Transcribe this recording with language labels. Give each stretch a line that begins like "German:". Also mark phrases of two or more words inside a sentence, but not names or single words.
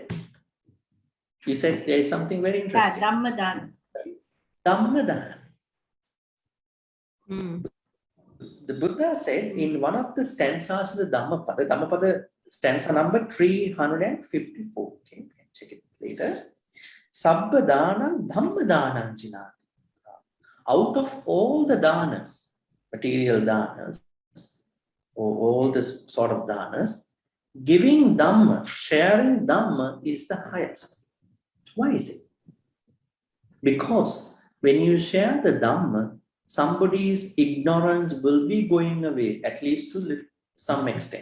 English: You said there is something very interesting. Dhammadana. Dhammadana. Mm. The Buddha said in one of the stanzas of the Dhammapada stanza number 354. Okay, check it later.
Pali: Sabba danam dhammadanam jināt.
English: Out of all the danas, material danas, or all this sort of danas, giving Dhamma, sharing Dhamma is the highest. Why is it? Because when you share the Dhamma, somebody's ignorance will be going away, at least to some extent.